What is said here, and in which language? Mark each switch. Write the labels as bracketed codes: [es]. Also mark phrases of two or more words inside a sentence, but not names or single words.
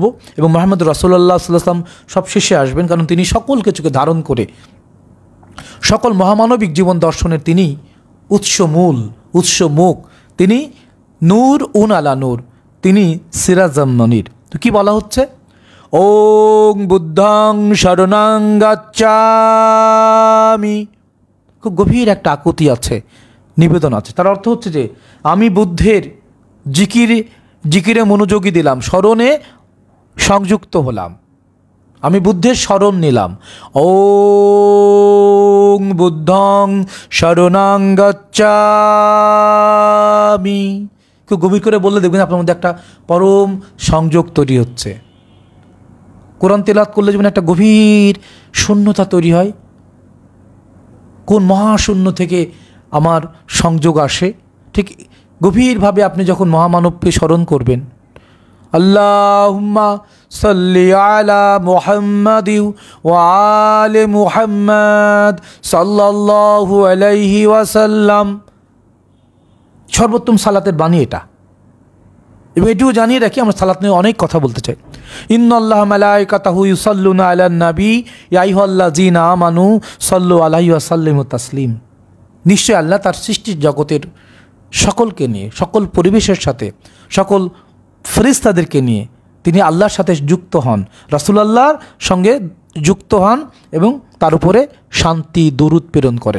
[bn] এবং মুহাম্মদ [ar] رسول الله صلى الله عليه وسلم [bn] সব শেষে আসবেন, কারণ তিনি সকল কিছুকে ধারণ করে সকল মহামানবিক জীবন দর্শনের তিনি উৎসমূল, উৎসমুখ, তিনি [ar] نورٌ على نور, [bn] তিনি [ar] سراجا منيرا. [bn] তো কি বলা হচ্ছে? [pi] ওং বুদ্ধং শরণং গচ্ছামি। [bn] খুব গভীর একটা আকুতি আছে, নিবেদন আছে। তার অর্থ হচ্ছে যে আমি বুদ্ধের জিকিরে মনোযোগী দিলাম, স্মরণে সংযুক্ত হলাম, আমি বুদ্ধের শরণ নিলাম। [pi] ওং বুদ্ধং শরণং গচ্ছামি। [bn] খুব গভীর করে বললে দেখবেন আপনার মধ্যে একটা পরম সংযোগ তৈরি হচ্ছে। কোরআন তেলাওয়াত করলে যেমন একটা গভীর শূন্যতা তৈরি হয়, কোন মহাশূন্য থেকে আমার সংযোগ আসে, ঠিক গভীরভাবে আপনি যখন মহামানবকে স্মরণ করবেন, [ar] اللهم صل على محمد وآل محمد صلى الله عليه وسلم, [bn] সর্বোত্তম সালাতের বাণী এটা। এবং এটিও জানিয়ে রাখি, আমরা সালাত নিয়ে অনেক কথা বলতে চাই। [ar] إن الله وملائكته يصلون على النبي يا أيها الذين آمنوا صلوا عليه وسلموا تسليما. [bn] নিশ্চয় আল্লাহ তার সৃষ্টির জগতের সকলকে নিয়ে, সকল পরিবেশের সাথে, সকল ফেরেশতাদেরকে নিয়ে তিনি আল্লাহর সাথে যুক্ত হন, রাসূলুল্লাহর সঙ্গে যুক্ত হন এবং তার উপরে শান্তি দরুদ প্রেরণ করেন।